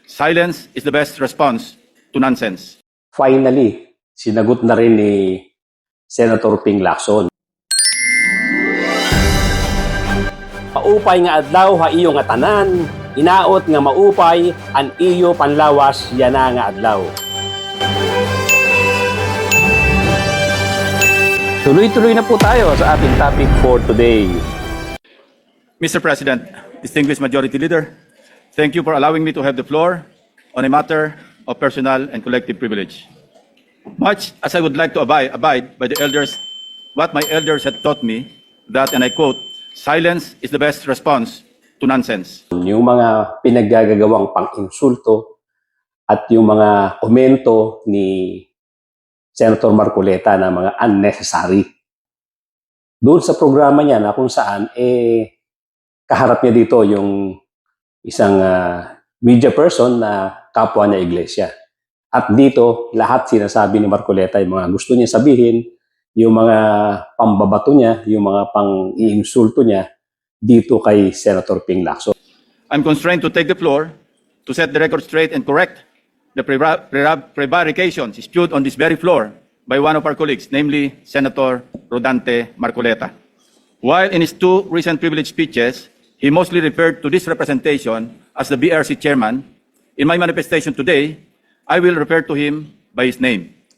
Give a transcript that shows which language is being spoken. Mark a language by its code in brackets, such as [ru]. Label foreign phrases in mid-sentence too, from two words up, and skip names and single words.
[en] silence is the best response to nonsense. Finally, [tl] sinagot na rin ni Senator Ping Lacson. [war] Paupay nga adlaw ha iyo nga tanan, inaot nga maupay an iyo panlawas yana nga adlaw. [tl] Tuloy-tuloy na po tayo sa ating [en] topic for today. Mr. President, distinguished Majority Leader, thank you for allowing me to have the floor on a matter of personal and collective privilege. Much as I would like to abide by the elders, what my elders had taught me, that, and I quote, silence is the best response to nonsense. [tl] Yung mga pinaggagawang pang-insulto at yung mga komento ni Senator Marcoleta na mga unnecessary. Doon sa programa niya na kung saan, kaharap niya dito yung isang media person na kapwa niya iglesia. At dito, lahat sinasabi ni Marcoleta, yung mga gusto niya sabihin, yung mga pambabato niya, yung mga pang-iinsulto niya, dito kay Senator Ping Lacson. [en] I'm constrained to take the floor to set the record straight and correct the prevarications spewed on this very floor by one of our colleagues, namely Senator Rodante Marcoleta. While in his two recent privilege speeches, he mostly referred to this representation as the BRC chairman, in my manifestation today, I will refer to him by his name.